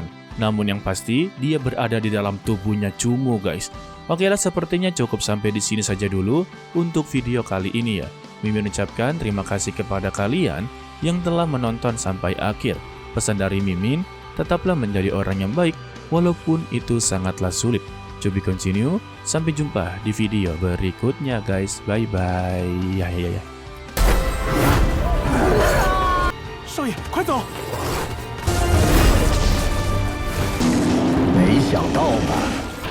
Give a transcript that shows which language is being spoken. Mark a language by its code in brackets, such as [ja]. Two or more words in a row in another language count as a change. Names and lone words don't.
[id] Namun yang pasti dia berada di dalam tubuhnya Cumu guys. Oke lah, sepertinya cukup sampai di sini saja dulu untuk video kali ini ya. Mimin ucapkan terima kasih kepada kalian yang telah menonton sampai akhir. Pesan dari Mimin, tetaplah menjadi orang yang baik walaupun itu sangatlah sulit. [en] To be continue, [id] sampai jumpa di video berikutnya guys. [en] Bye bye. [id] Ya. [zh] 少爷，快走！没想到吧？